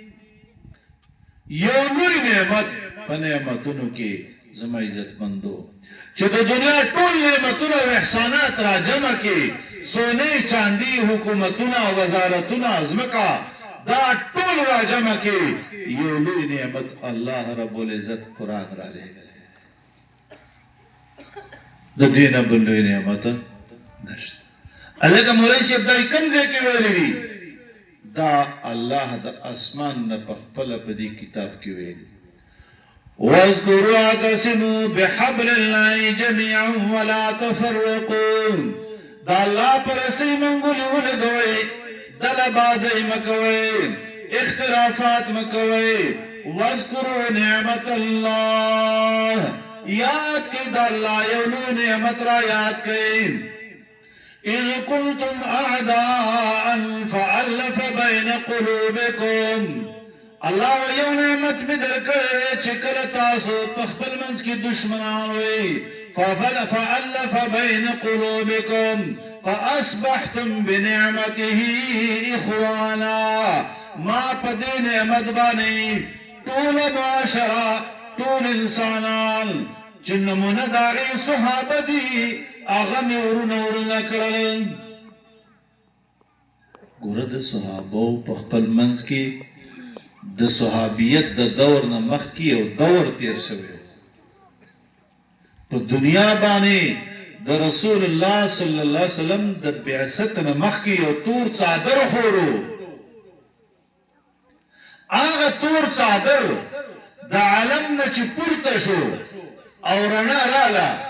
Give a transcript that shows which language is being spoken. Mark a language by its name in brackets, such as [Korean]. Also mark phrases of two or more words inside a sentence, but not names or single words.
[Pashto] یو لوی نعمت په نعمتونو کې زما عزتمندو چې د دنیا ټول نعمتونه او احسانات را جمع کړي، سونې چاندي حکومتونه وزارتونه ځمکه دا ټول را جمع کړي، یو لوی نعمت [Arabic] الله رب العزت [Pashto] قرآن را لېږلی، د دې نه بل لوی نعمت نشته. هلکه مولوي صاحب دا کوم ځای کې ویلي دي؟ دا الله د اسمان نه په خپله په دې کتاب کې ویلي، [Arabic] واذكروا واعتصموا بحبل الله جميعا ولا تفرقوا. [Pashto] دا الله پر رسۍ منګولې ولګوئ، ډله بازۍ مه کوئ، اختلافات مه کوئ. [Arabic] واذكروا نعمت الله، [Pashto] یاد کړئ د الله یو لوی نعمت را یاد کړئ. [Arabic] إذ كنتم أعداء فألف بين قلوبكم. [Pashto] الله یو نعمت می درکړی چې کله تاسو په خپل منځ کې دشمنان وئ، [Arabic] فألف بين قلوبكم فأصبحتم بنعمته إخوانا. [Pashto] ما په دې نعمت باندې ټول معاشره ټول انسانان چې نمونه د هغې صحابه دي هغه مې ورونه کړل. ګوره د صحابو په خپل منځ کې د صحابیت د دور نه مخکې یو دور تیر شوی په دنیا باندې د [Arabic] رسول الله صلی الله علیه وسلم [Pashto] د بعثت نه مخکې یو تور څادر خورو هغه تور څادر د عالم نه چې پورته شو او رڼا رااله